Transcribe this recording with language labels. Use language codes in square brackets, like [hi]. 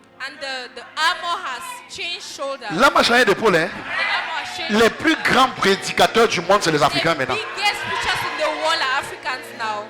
[en] And the armor has changed shoulder. [fr] L'âme a changé d'épaule. Hein? [en] The armor has changed. [fr] Les plus grands prédicateurs du monde, c'est les Africains [en] The [fr] maintenant. [en] biggest preachers in the world are Africans now.